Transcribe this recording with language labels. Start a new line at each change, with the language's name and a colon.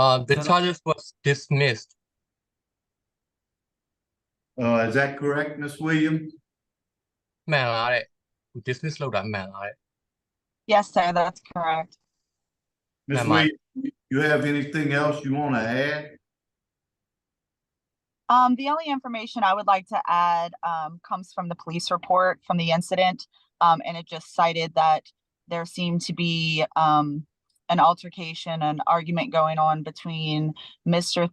English: the charges was dismissed. Is that correct, Ms. Williams?
Burmese: မှန်လားတဲ့ dismiss လုပ်တာမှန်လားတဲ့
English: Yes, sir, that's correct. Ms. Ma'am, Williams, you have anything else you want to add? The only information I would like to add comes from the police report from the incident, and it just cited that there seemed to be an altercation, an argument going on between Mr.